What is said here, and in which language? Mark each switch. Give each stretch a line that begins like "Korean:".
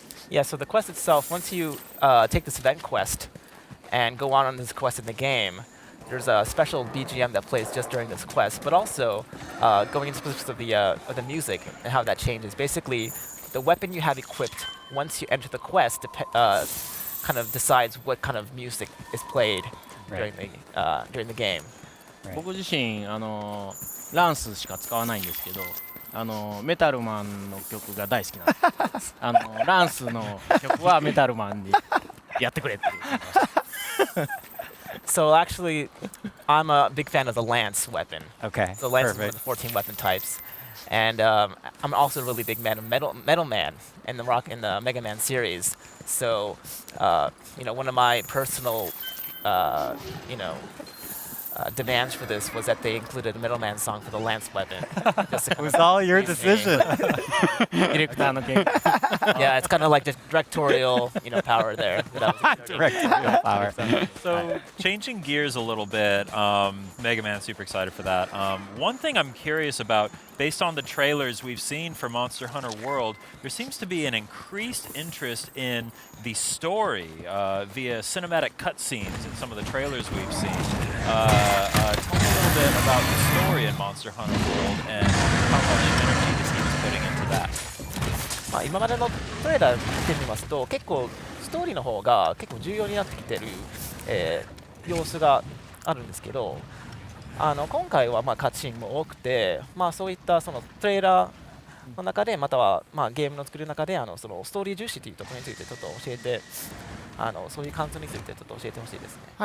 English: Yeah, so the quest itself, once you take this event quest and go on this quest in the game, there's a special BGM that plays just during this quest, but also going into specifics of the music and how that changes. Basically, the weapon you have equipped once you enter the quest kind of decides what kind of music is played Right. during the game. Right.
Japanese: 僕自身ランスしか使わないんですけどメタルマンの曲が大好きなんですランスの曲はメタルマンにやってくれっていう
English: So actually, I'm a big fan of the lance weapon. Okay. So lance is one Perfect. of the 14 weapon types, and I'm also a really big fan of Metal Man in the Mega Man series. So one of my personal demands for this was that they included a Metal Man song for the lance weapon. Just to It was all your please me. decision.
Japanese: ディレクターの件
English: Yeah, it's kind of like the directorial power there. that I was exerting. Directorial power. So changing gears a little bit, Mega Man, super excited for that. One thing I'm curious about, based on the trailers we've seen for Monster Hunter World, there seems to be an increased interest in the story via cinematic cutscenes in some of the trailers we've seen. Tell me a little bit about the story in Monster Hunter World and how much energy the team is putting into that.
Japanese: 今までのトレーラー見てみますと結構ストーリーの方が結構重要になってきてる、様子があるんですけど今回はカッチンも多くて、そういったそのトレーラーの中でまたはゲームの作る中でそのストーリー重視というところについてちょっと教えてそういう感想についてちょっと教えてほしいですね。